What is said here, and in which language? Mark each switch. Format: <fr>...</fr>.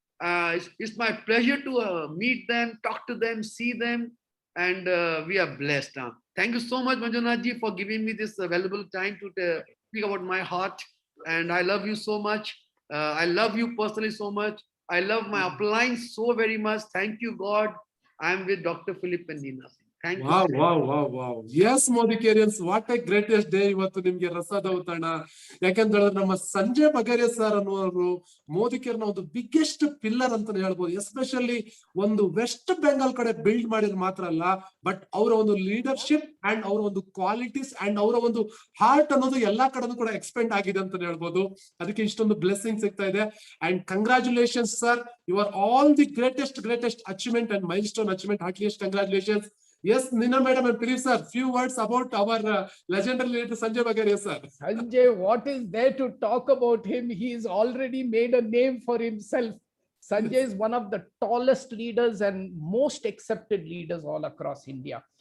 <en>It's my pleasure to meet them, talk to them, see them, and we are blessed. Thank you so much, Manjunath ji, for giving me this valuable time to speak about my heart. and I love you so much. I love you personally so much. I love my upline so very much. Thank you, God. I'm with Dr. Philip and Nina. Thank you. Wow yes Modicarians, what a greatest day</en> <kn>ಇವತ್ತು ನಿಮ್ಗೆ ರಸದೌತಣ. ಯಾಕಂತ ಹೇಳಿದ್ರೆ ನಮ್ಮ Sanjay ಬಗೇರಿಯಾ sir ಅನ್ನುವರು ಮೋದಿಕೇರ್ನ ಒಂದು biggest pillar ಅಂತಾನೆ ಹೇಳ್ಬೋದು. Especially ಒಂದು West Bengal ಕಡೆ ಬಿಲ್ಡ್ ಮಾಡಿದ್ರೆ ಮಾತ್ರ ಅಲ್ಲ, ಬಟ್ ಅವರ ಒಂದು ಲೀಡರ್ಶಿಪ್ ಅಂಡ್ ಅವರ ಒಂದು ಕ್ವಾಲಿಟೀಸ್ ಅಂಡ್ ಅವರ ಒಂದು ಹಾರ್ಟ್ ಅನ್ನೋದು ಎಲ್ಲಾ ಕಡೆನೂ ಕೂಡ ಎಕ್ಸ್ಪೆಂಡ್ ಆಗಿದೆ ಅಂತಾನೆ ಹೇಳ್ಬೋದು. ಅದಕ್ಕೆ ಇಷ್ಟೊಂದು ಬ್ಲೆಸ್ಸಿಂಗ್ ಸಿಗ್ತಾ ಇದೆ.</kn> <en>And congratulations sir, you are all the greatest achievement and milestone achievement. Heartiest congratulations. Yes, Nina madam and Philip sir, few words about our legendary leader Sanjay Bagaria sir. Sanjay, what is there to talk about him? He's already made a name for himself. Sanjay is one of the tallest leaders and most accepted leaders all across India.</en>